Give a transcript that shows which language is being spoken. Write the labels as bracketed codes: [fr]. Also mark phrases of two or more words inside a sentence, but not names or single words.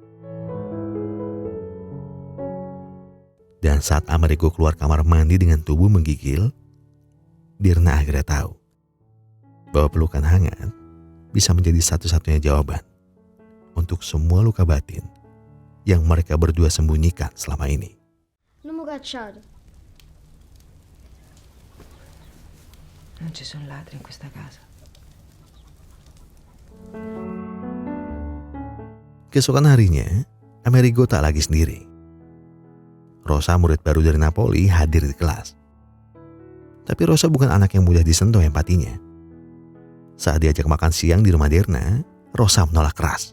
[id] Dan saat Amerigo keluar kamar mandi dengan tubuh menggigil, Dirna akhirnya tahu bahwa pelukan hangat bisa menjadi satu-satunya jawaban untuk semua luka batin yang mereka berdua sembunyikan selama ini. [it] Non mi cacciate. Non ci sono ladri in questa casa. [id] Keesokan harinya, Amerigo tak lagi sendiri. Rosa, murid baru dari Napoli, hadir di kelas. Tapi Rosa bukan anak yang mudah disentuh empatinya. Saat diajak makan siang di rumah Dirna, Rosa menolak keras.